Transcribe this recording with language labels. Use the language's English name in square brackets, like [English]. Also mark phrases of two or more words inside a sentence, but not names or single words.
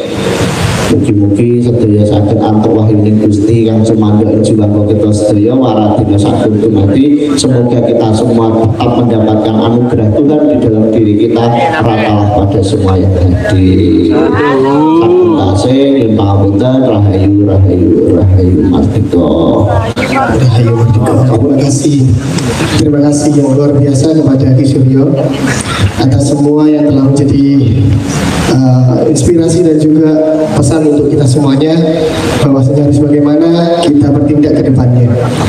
[Javanese] Mugi-mugi sedaya saged antuk wahyuning Gusti kang sumandha jiwa kita sedaya waradina saged dumadi. [Indonesian] Semoga kita semua tetap mendapatkan anugerah Tuhan di dalam diri kita, ratalah pada semua yang hadir. [Javanese] Sampun tasih pamapunten, rahayu rahayu rahayu mardika. Rahayu mardika. [Indonesian] Terima kasih yang luar biasa kepada Ki Suryo atas semua yang telah menjadi inspirasi dan juga pesan untuk kita semuanya bahwasanya harus bagaimana kita bertindak ke depannya.